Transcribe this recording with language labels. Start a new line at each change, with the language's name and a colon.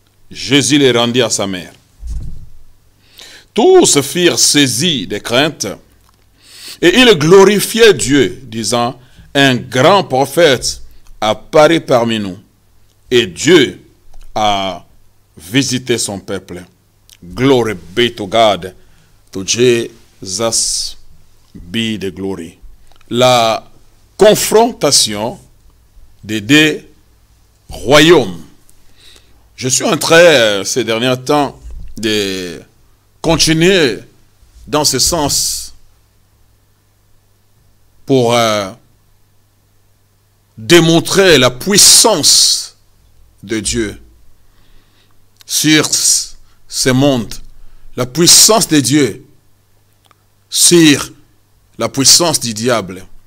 French: Jésus le rendit à sa mère. Tous furent saisis de crainte, et ils glorifiaient Dieu, disant, un grand prophète apparaît parmi nous, et Dieu a visité son peuple.
English: Glory be to God, to Jesus be the glory.
French: La confrontation des deux royaumes. Je suis en train, ces derniers temps, de continuer dans ce sens pour démontrer la puissance de Dieu sur ce monde, la puissance de Dieu sur la puissance du diable.